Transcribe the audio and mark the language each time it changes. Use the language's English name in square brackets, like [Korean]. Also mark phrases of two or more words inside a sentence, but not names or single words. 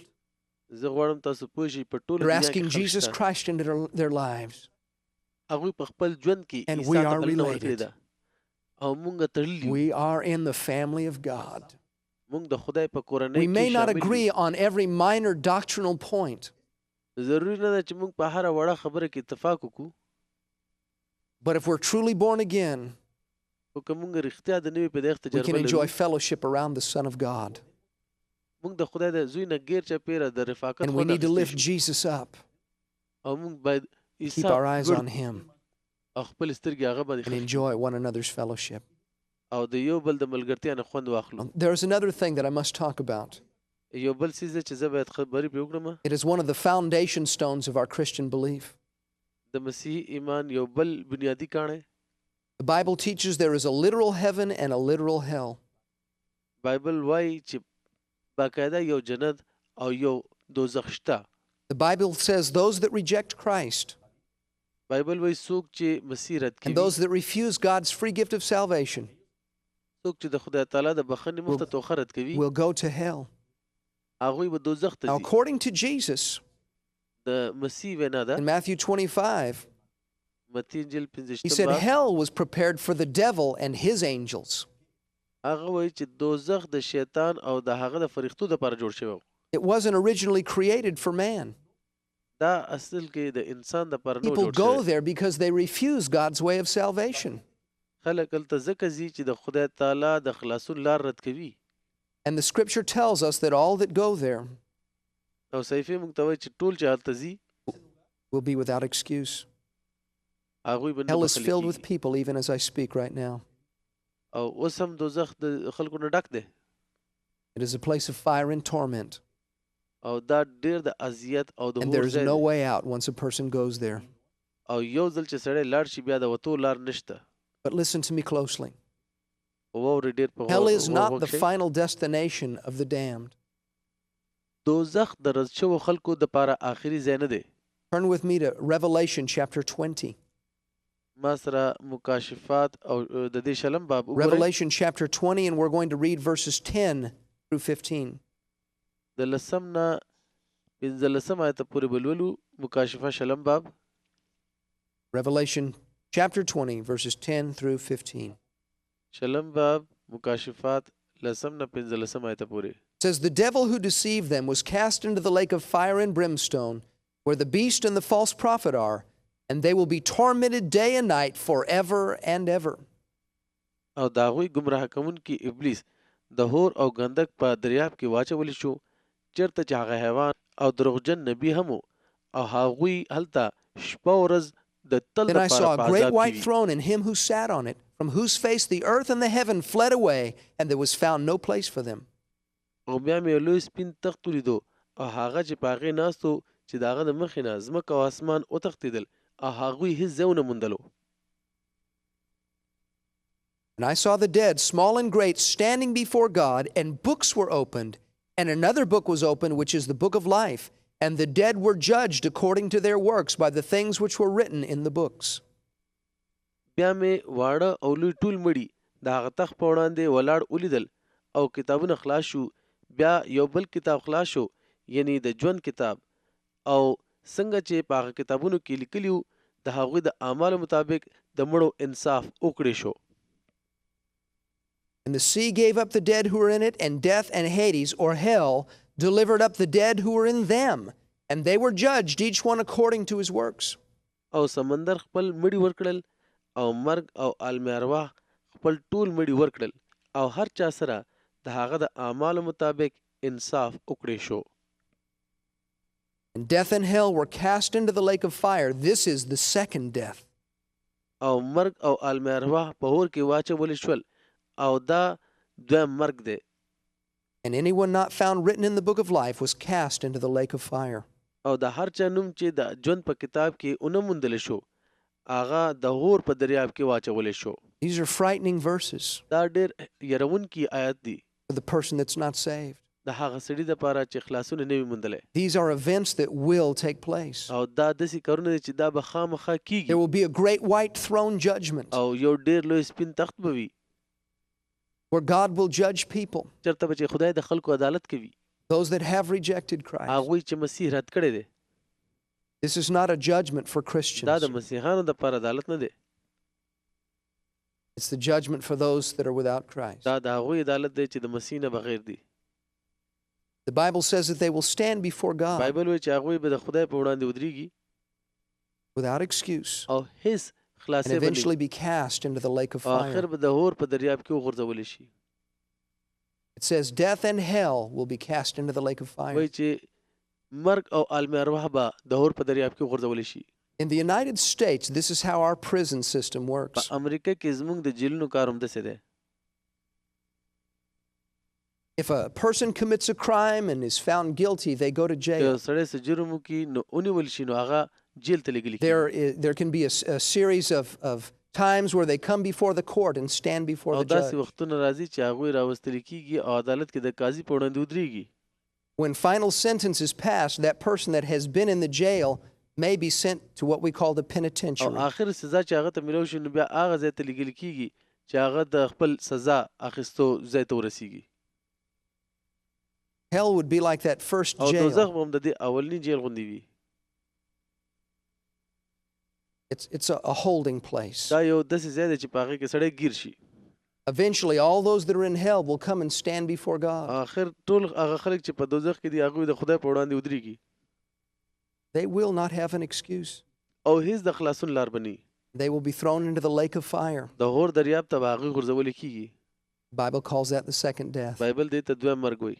[Pashto] زه غواړم تاسو پوه شئ په ټوله [English] They're [Pashto] دنیا [English] asking [Pashto] کې خلک [English] Jesus [Pashto] شته. [English] Christ into their lives. [Pashto] هغوی په خپل ژوند کې [English] And [Pashto] عیسی [English] we [Pashto] ته [English] are [Pashto] بلنه [English] related. [Pashto] ورکړې ده او موږ تړلي یو. [English] We are in the family of God. [Pashto] موږ د خدای په کورنۍ [English] We may [Pashto] کې [English] not [Pashto] شامل [English] agree [Pashto] یو. [English] on every minor doctrinal point, [Pashto] ضروري نه ده چې موږ په هره وړه خبره کې اتفاق وکړو، [English] but if we're truly born again, [Pashto] خو که موږ رښتیا د نوي پیدایښت [English] we can [Pashto] تجربه [English] enjoy [Pashto] لرو، [English] fellowship around the Son of God. [Pashto] موږ د خدای د زوی نه غیر چاپېره د رفاقت [English] And we [Pashto] خوند [English] need to [Pashto] اخیستی [English] lift [Pashto] شو. [English] Jesus up, [Pashto] او موږ باید عیسی [English] keep our eyes [Pashto] لوړ [English] on Him, [Pashto] او خپل سترګې هغه باندې [English] and [Pashto] خښ [English] enjoy one another's fellowship. [Pashto] او د یو بل د ملګرتیا نه خوند واخلو. [English] There's another thing that I must talk about. [Pashto] یو بل څیز دی چې زه باید خبرې پرې وکړم. [English] It is one of the foundation stones of our Christian belief. [Pashto] د مسیحي ایمان یو بل بنیادی کاڼی. [English] The Bible teaches there is a literal heaven and a literal hell. [Pashto] بایبل وایي چې باقاعده یو جنت او یو دوزخ شته. [English] The Bible says those that reject Christ [Pashto] بایبل وایي څوک چې مسیح رد [English] and [Pashto] کوي، [English] those that refuse God's free gift of salvation [Pashto] څوک چې د خدای تعالی د بخښنې مفته توښه رد کوي، [English] will go to hell. [Pashto] هغوی به دوزخ ته [English] Now, [Pashto] ځي. [English] according to Jesus, [Pashto] د مسیح وینا ده، [English] in Matthew 25, [Pashto] متی انجیل [English] he 15 said [Pashto] باب، [English] hell was prepared for the devil and his angels. [Pashto] هغه وایي چې دوزخ د شیطان او د هغه د فرښتو دپاره جوړ شوی و. [English] It wasn't originally created for man. [Pashto] دا اصل کې د انسان دپاره نو [English] People [Pashto] جوړ [English] go [Pashto] شوی. [English] there because they refuse God's way of salvation. [Pashto] خلک هلته ځکه ځي چې د خدای تعالی د خلاصون لار رد کوي. [English] And the scripture tells us that all that go there [Pashto] او صحیفې موږ ته وایي چې ټول چې هلته ځي [English] will be without excuse. [Pashto] هغوی به نه [English] Hell is [Pashto] بخښلي [English] filled with [Pashto] کېږي. [English] people even as I speak right now. [Pashto] او اوس هم دوزخ د خلکو نه ډک دی [English] It is a place of fire and torment, [Pashto] او دا ډېر د اذیت او د [English] and [Pashto] اور [English] there is [Pashto] ځای [English] no [Pashto] دی. [English] way out once a person goes there. [Pashto] او یو ځل چې سړی لاړ شي بیا د وتو لار نشته. [English] But listen to me closely. [Pashto] واورئ ډېر په [English] Hell [Pashto] غور [English] is not the [Pashto] وغوږ شئ. [English] final destination of the damned. [Pashto] دوزخ د رد شوو خلکو دپاره آخري ځای نه دی. [English] Turn with me to Revelation chapter 20. [Pashto] ما سره مکاشفات او د دې شلم باب وګورئ. [English] Revelation chapter 20, and we're going to read verses 10 through 15. [Pashto] د لسم نه 15 آیته پورې به لولو. مکاشفه شلم باب. [English] Revelation chapter 20, verses 10 through 15. [Pashto] شلم باب مکاشفات لسم نه 15 آیته پورې. [English] It says, "The devil who deceived them was cast into the lake of fire and brimstone, where the beast and the false prophet are, and they will be tormented day and night forever and ever." [Pashto] او د هغوی ګمراه کوونکي ابلیس د هور او غندک په دریاب کې واچولی شو، چېرته چې هغه حیوان او دروغجن نبی هم و، او هغوی هلته شپه او ورځ د تل [English] Then I [Pashto] دپاره [English] saw [Pashto] په [English] a great [Pashto] عذاب [English] white [Pashto] کې وي. [English] throne and him who sat on it, from whose face the earth and the heaven fled away, and there was found no place for them. [Pashto] او بیا مې یو لوی سپین تخت ولیدو، او هغه چې په هغې ناست و چې د هغه د مخې نه ځمکه او اسمان وتښتېدل، او هغوی هېڅ ځای ونه موندلو. [English] And I saw the dead, small and great, standing before God, and books were opened. And another book was opened, which is the book of life. And the dead were judged according to their works by the things which were written in the books. [Pashto] بیا مې واړه او لوی ټول مړي د هغه تخت په وړاندې ولاړ ولیدل، او کتابونه خلاص شو. بیا یو بل کتاب خلاص شو، یعنی د ژوند کتاب، او څنګه چې په هغه کتابونو کې لیکلي وو د هغوی د اعمالو مطابق د مړو انصاف وکړی شو. [English] And the sea gave up the dead who were in it, and death and Hades, or hell, delivered up the dead who were in them. And they were judged, each one according to his works. [Pashto] او سمندر خپل مړي ورکړل، او مرګ او عالم ارواح خپل ټول مړي ورکړل، او هر چا سره د هغه د اعمالو مطابق انصاف وکړی شو. [English] And death and hell were cast into the lake of fire. This is the second death. [Pashto] او مرګ او عالم ارواح په اور کې واچولی شول، او دا دویم مرګ دی. [English] And anyone not found written in the book of life was cast into the lake of fire. [Pashto] او د هر چا نوم چې د ژوند په کتاب کې ونه موندلی شو، هغه د اور په دریاب کې واچولی شو. [English] These are frightening verses [Pashto] دا ډېر یرونکي آیت دی [English] for the person that's not saved. [Pashto] د هغه سړي دپاره چې خلاصونه نه وي موندلی. [English] These are events that will take place. [Pashto] او دا داسې کارونه دي چې دا به خامخا [English] There [Pashto] کیږي [English] will be a great white throne judgment [Pashto] او یو ډېر لوی سپین تخت به وي [English] where God will judge people, [Pashto] چېرته به چې خدای د خلکو عدالت کوي [English] those that have rejected Christ. [Pashto] هغوی چې مسیح رد کړی دی. [English] This is not a judgment for [Pashto] دا د [English] Christians. [Pashto] مسیحانو دپاره عدالت نه دی. [English] It's the judgment for those that are without Christ. [Pashto] دا د هغوی عدالت دی چې د مسیح نه بغیر دی. [English] The Bible says that they will stand before God [Pashto] بایبل وایي چې هغوی به د خدای په وړاندې ودرېږي [English] without excuse [Pashto] او هیڅ [English] and [Pashto] خلاصې به نه [English] eventually [Pashto] وي [English] be cast into the lake of [Pashto] او آخر [English] fire. [Pashto] به د اور په دریاب کې وغورځولی شي. [English] It says death and hell will be cast into the lake of fire. [Pashto] وایي چې مرګ او عالم ارواح به د اور په دریاب کې وغورځولی شي. [English] In the United States, this is how our prison system [Pashto] په [English] works. [Pashto] امریکا کې زموږ د جیلونو کار همداسې دی. [English] If a person commits a crime and is found guilty, they go to [Pashto] یو [English] jail. [Pashto] سړی څه جرم وکړي نو ونیول شي نو هغه جیل ته لېږلي کېږي. [English] There can be a series of times where they come before the court and stand before [Pashto] او [English] the [Pashto] داسې [English] judge. [Pashto] وختونه راځي چې هغوی راوستلی کېږي او عدالت کې د قاضي په وړاندې ودرېږي. [English] When final sentence is passed, that person that has been in the jail may be sent to what we call the [Pashto] او [English] penitentiary. [Pashto] آخر سزا چې هغه ته میلاو شي نو بیا هغه ځای ته لېږل کېږي چې هغه د خپل سزا اخیستو ځای ته ورسېږي. [English] Hell would be like that first [Pashto] او دوزخ [English] jail. [Pashto] به هم د دې اولني جیل غوندې وي. [English] It's a holding place. [Pashto] دا یو داسې ځای دی چې په هغې کې سړی ګیر شي. [English] Eventually, all those that are in hell will come and stand before God. [Pashto] آخر ټول هغه خلک چې په دوزخ کې دي هغوی د خدای په وړاندې ودرېږي [English] They will not have an excuse. [Pashto] او هیڅ د خلاصون لار به نه وي. [English] They will be thrown into the lake of fire. [Pashto] د اور دریاب ته به هغوی غورځولی کېږي. [English] The Bible calls that the second death. [Pashto] بایبل دې ته دویم مرګ وایي.